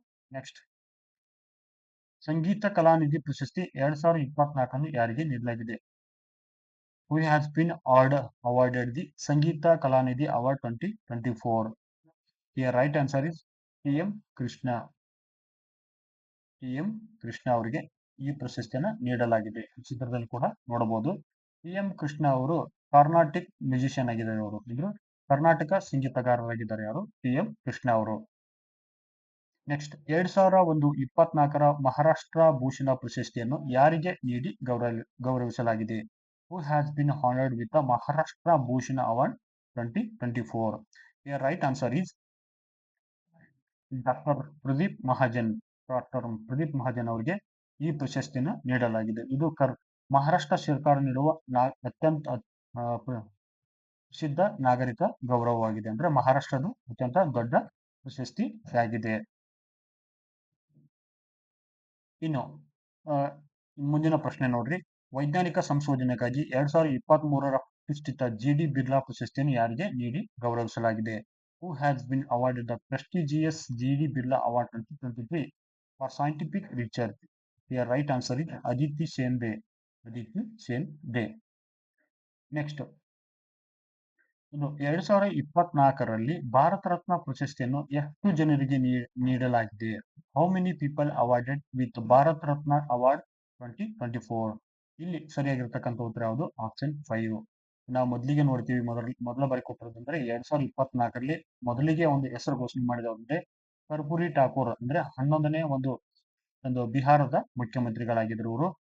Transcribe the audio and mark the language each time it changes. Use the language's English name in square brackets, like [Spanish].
[Kannada] Next, ಸಂಗೀತ ಕಲಾನಿಧಿ ಪ್ರಶಸ್ತಿ 2024 ಯಾರಿಗೆ ನೀಡಲಾಗಿದೆ? [English] Who has been awarded the Sangeetha Kalanidhi award 2024? Your right answer is PM Krishna. [Kannada] PM Krishna ಅವರಿಗೆ ಈ ಪ್ರಶಸ್ತಿಯನ್ನ ನೀಡಲಾಗಿದೆ. ಚಿತ್ರದಲ್ಲಿ ಕೂಡ ನೋಡಬಹುದು. PM ಕೃಷ್ಣ ಅವರು [English] Carnatic musician [Kannada] ಆಗಿದ್ದಾರೆ. ಅವರು ಇದ್ರು ಕರ್ನಾಟಕ ಸಂಗೀತಗಾರರಾಗಿದ್ದಾರೆ. ಯಾರು? PM ಕೃಷ್ಣ ಅವರು. ನೆಕ್ಸ್ಟ್, 2024 ಮಹಾರಾಷ್ಟ್ರ ಭೂಷಣ ಪ್ರಶಸ್ತಿಯನ್ನು ಯಾರಿಗೆ ನೀಡಿ ಗೌರವಿಸಲಾಗಿದೆ? [English] Who has been honoured with Maharashtra Bhushan award 2024? Your right answer is doctor Pradeep Mahajan. [Kannada] Doctor Pradeep Mahajan ಅವರಿಗೆ ಈ ಪ್ರಶಸ್ತಿಯನ್ನು ನೀಡಲಾಗಿದೆ. ಇದು ಮಹಾರಾಷ್ಟ್ರ ಸರ್ಕಾರ ನೀಡುವ ಅತ್ಯಂತ ಪ್ರಸಿದ್ಧ ನಾಗರಿಕ ಗೌರವವಾಗಿದೆ. ಅಂದ್ರೆ ಮಹಾರಾಷ್ಟ್ರದ ಅತ್ಯಂತ ದೊಡ್ಡ ಪ್ರಶಸ್ತಿ ಆಗಿದೆ. ಇನ್ನು ಮುಂದಿನ ಪ್ರಶ್ನೆ ನೋಡ್ರಿ, ವೈಜ್ಞಾನಿಕ ಸಂಶೋಧನೆಗಾಗಿ 2023 ಪ್ರತಿಷ್ಠಿತ GD ಬಿರ್ಲಾ ಪ್ರಶಸ್ತಿಯನ್ನು ಯಾರಿಗೆ ನೀಡಿ ಗೌರವಿಸಲಾಗಿದೆ? [English] Who has been awarded the prestigious GD Birla Award 2023 for scientific research? Your right answer is Aditi Shende. Aditi Shende. [Kannada] Next, 2024 Bharat Ratna ಪ್ರಶಸ್ತಿಯನ್ನು ಎಷ್ಟು ಜನರಿಗೆ ನೀಡಲಾಗಿದೆ? [English] How many people awarded with Bharat Ratna award 2024? [Kannada] ಇಲ್ಲಿ ಸರಿಯಾಗಿರ್ತಕ್ಕಂಥ ಉತ್ತರ ಯಾವುದು? ಆಪ್ಷನ್ 5. ನಾವು ಮೊದಲಿಗೆ ನೋಡ್ತೀವಿ, ಮೊದಲ ಬಾರಿ ಕೊಟ್ಟಿರೋದಂದ್ರೆ 2024 ಮೊದಲಿಗೆ ಒಂದು ಹೆಸರು ಘೋಷಣೆ ಮಾಡಿದ್ರೆ ಕರ್ಪೂರಿ ಠಾಕೂರ್ ಅಂದ್ರೆ 11ನೇ ಒಂದು ಬಿಹಾರದ ಮುಖ್ಯಮಂತ್ರಿಗಳಾಗಿದ್ರು ಇವರು.